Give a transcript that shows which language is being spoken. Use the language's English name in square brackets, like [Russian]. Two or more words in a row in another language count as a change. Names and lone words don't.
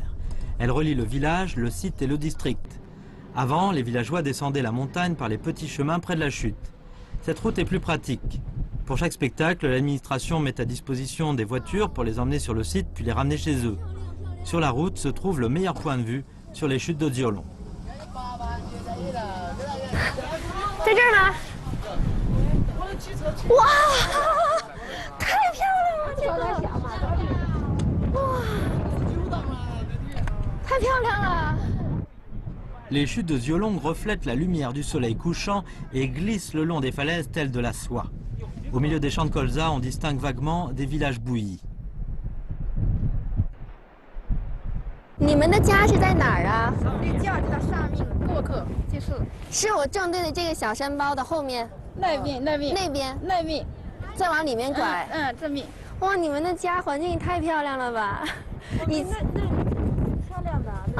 [French] Elle relie le village, le site et le district. Avant, les villageois descendaient la montagne par les petits chemins près de la chute. Cette route est plus pratique. Pour chaque spectacle, l'administration met à disposition des voitures pour les emmener sur le site puis les ramener chez eux. Sur la route se trouve le meilleur point de vue sur les chutes de Diolong. [Chinese] 在这儿吗？哇，太漂亮了！这个，哇，太漂亮了！ [French] Les chutes de Diolong reflètent la lumière du soleil couchant et glissent le long des falaises telles de la soie. Au milieu des champs de colza, on distingue vaguement des villages bouillis. [Chinese] 你们的家是在哪儿啊？我们的家就在上面，过客就是。是我正对的这个小山包的后面。那边，那边，再往里面拐。这边。哇，你们的家环境也太漂亮了吧！你那漂亮的。